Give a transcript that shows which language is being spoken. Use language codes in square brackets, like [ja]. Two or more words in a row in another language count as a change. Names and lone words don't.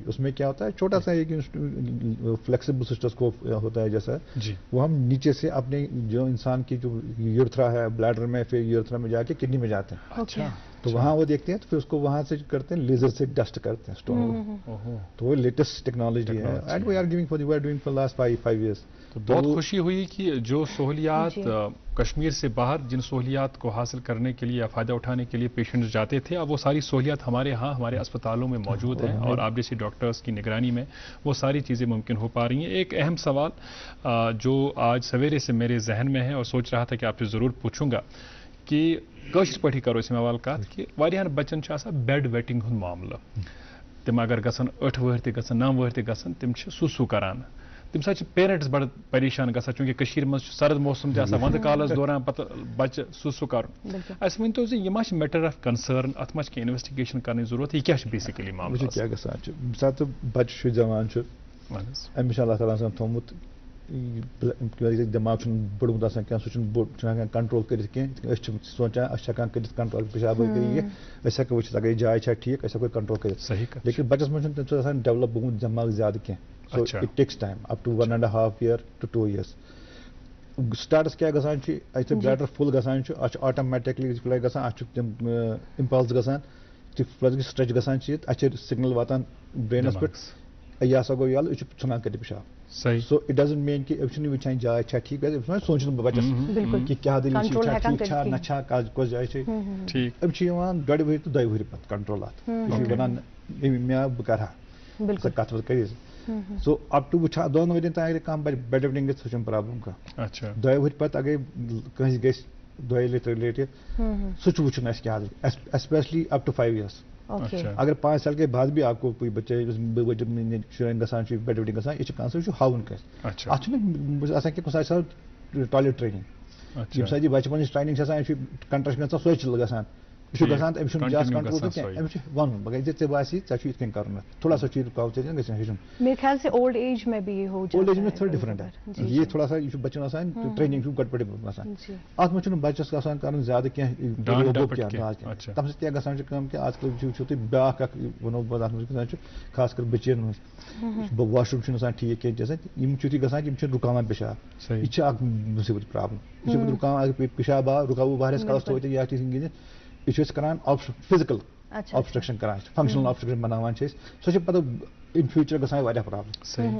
[ur] اس میں کیا ہوتا ہے, چھوٹا سا ایک [en] flexible cystoscope [ur] ہوتا ہے جیسا, وہ ہم نیچے سے اپنے جو انسان کی جو یورتھرا ہے بلیڈر میں, پھر یورتھرا میں جا کے کڈنی میں جاتے ہیں. اچھا. تو وہاں وہ دیکھتے ہیں, تو پھر اس کو وہاں سے کرتے ہیں, لیزر سے ڈسٹ کرتے ہیں اسٹون. تو وہ [en] latest technology [ur] ہے, [en] And we are doing for last 5 years. [ur] بہت خوشی ہوئی کہ جو سہولیات کشمیر سے باہر جن سہولیات کو حاصل کرنے کے لیے یا فائدہ اٹھانے کے لیے پیشنٹس جاتے تھے, اب وہ ساری سہولیات ہمارے ہاں ہمارے اسپتالوں میں موجود ہیں, اور آپ جیسی ڈاکٹرز کی نگرانی میں وہ ساری چیزیں ممکن ہو پا رہی ہیں. ایک اہم سوال جو آج سویرے سے میرے ذہن میں ہے اور سوچ رہا تھا کہ آپ سے ضرور پوچھوں گا کہ [ks] کٲشِر پٲٹھی [ur] کرو اس میں [ks] حوالہ کت کہ واریاہن بچن چھُ آسان [en] bed wetting [ks] ہُنٛد معاملہٕ. تِم اگر گژھن 8 وٕہٕرۍ تہِ گژھن 9 وٕہٕرۍ تہِ گژھن, تِم چھِ سوٗسوٗ کران. تمہِ ساتہٕ چھِ پیرنٹس بڑٕ پریشان گژھان, چوٗنٛکہِ کٔشیٖرِ منٛز چھُ سرد موسم تہِ آسان ونٛدٕ کالس دوران پتہٕ بچہِ سوٗسوٗ کرُن. اَسہِ ؤنۍتو زِ یہِ ما چھِ [en] matter of concern, [ks] اتھ ما چھِ کینٛہہ انویسٹِگیشن کرنٕچ ضروٗرت, یہِ کیٛاہ چھُ بیسِکلی معاملہٕ کیٛاہ گژھان چھُ ییٚمہِ ساتہٕ بچہِ چھُ زٮ۪وان چھُ, أمِس چھُ اللہ تعالیٰ ہن تھوٚومُت دٮ۪ماغ چھُنہٕ بوٚڑمُت آسان کینٛہہ, سُہ چھُنہٕ ہٮ۪کان کنٹرول کٔرِتھ کینٛہہ. أسۍ چھِ سونچان أسۍ چھِ ہٮ۪کان کٔرِتھ کنٹرول, پیشاب کٔرِتھ یہِ أسۍ ہٮ۪کو وٕچھِتھ اگر یہِ جاے چھا ٹھیٖک أسۍ ہٮ۪کو کنٹرول کٔرِتھ. لیکن بچس منٛز چھُنہٕ تَمہِ سۭتۍ آسان ڈیولپ گوٚمُت دٮ۪ماغ زیادٕ کینٛہہ. [en] So it takes time up to 1.5 year to 2 years. [ks] سٹارٹس کیا گژھان چھُ, اَتہِ [en] bladder full [ks] گژھان چھُ, اَتھ چھُ آٹومیٹکلی فلے گژھان, اَتھ چھُ تِم اِمپلس گژھان, سٹرچ گژھان چھِ, اَتھ چھِ سگنل واتان برینس پٮ۪ٹھ, یہِ ہسا گوٚو یَلہٕ, یہِ چھُ ژھٕنان کٔرِتھ پیشاب. [en] so it doesn't mean [ks] کہ أمۍ چھُنہٕ وٕچھان جاے چھا ٹھیٖک, أمِس سونٛچُن بچس کہ کیٛاہ دٔلیٖل چھِ, چھا ٹھیٖک چھا نہ چھا, کۄس جایہِ چھِ. أمۍ چھِ یِوان 2 ؤری تہٕ 2 ؤری پتہٕ کنٹرول اَتھ. یہِ چھُ ونان مےٚ آو بہٕ کرٕ ہا کتھ وتھ کٔرِتھ. [en] so up to [ks] 2 ؤرین تام اگر کانٛہہ [en] bed wetting [ks] گژھِ سُہ چھُنہٕ پرابلم کانٛہہ. 2 ؤری پتہٕ اگر کٲنٛسہِ گژھِ 2 لٹہِ 3 لٹہِ, سُہ چھُ وٕچھُن اَسہِ کیٛاہ [en] especially up to 5 years. [ur] اگر 5 سال کے بعد بھی آپ کو کوئی بچے [ks] شُرٮ۪ن گژھان چھُ [en] bed wetting [ks] گژھان, یہِ چھِ کانٛہہ سُہ چھُ ہاوُن کٲنٛسہِ. اَتھ چھُنہٕ آسان کہِ کُنہِ ساتہٕ چھِ آسان [en] toilet training, [ks] ییٚمہِ ساتہٕ یہِ بچپنٕچ ٹریننگ چھِ آسان, أمِس چھُ کنٹرٛشن گژھان, سۄے چھِ گژھان, یہِ چھُ گژھان تہٕ أمِس چھُنہٕ زیادٕ کنٹرول کینٛہہ, أمِس چھُ ونُن بہٕ ژےٚ باسی ژےٚ چھُ یِتھ کٔنۍ کرُن, [ur] تھوڑا سا [ks] چھُ رُکاو ژےٚ گژھِ ہیٚچھُن. [ur] میرے خیال سے [en] old age [ur] میں بھی یہ ہو جاتا ہے. [en] old age [ur] میں تھوڑا ڈفرنٹ ہے, یہ تھوڑا سا یہ [ks] چھُ بچن آسان ٹریننگ چھُ گۄڈٕ پٮ۪ٹھٕے آسان. اتھ منٛز چھُنہٕ بچس آسان کرُن زیادٕ کینٛہہ, تمہِ سۭتۍ کیٛاہ گژھان چھُ کٲم کہِ آز کل وٕچھِو تُہۍ بیٛاکھ اکھ وَنو بہٕ اتھ منٛز گژھان چھُ خاص کر بٔچِیَن منٛز, [en] wash room [ks] چھُنہٕ آسان ٹھیٖک کینٛہہ گژھان, یِم چھِ یُتھُے گژھان یِم چھِ رُکاوان پیشاب. یہِ چھِ اکھ مُصیبت پرابلم, یہِ چھِ رُکاوان اگر پیشاب آو رُکاوو واریاہس کالس تھٲوِتھ یا گٔنٛدِتھ, یہِ چھِ أسۍ کران [en] physical obstruction [ks] کران, [en] functional obstruction [ks] بناوان چھِ أسۍ, سۄ چھِ پتہٕ [en] in future [ks] گژھان واریاہ پرابلم.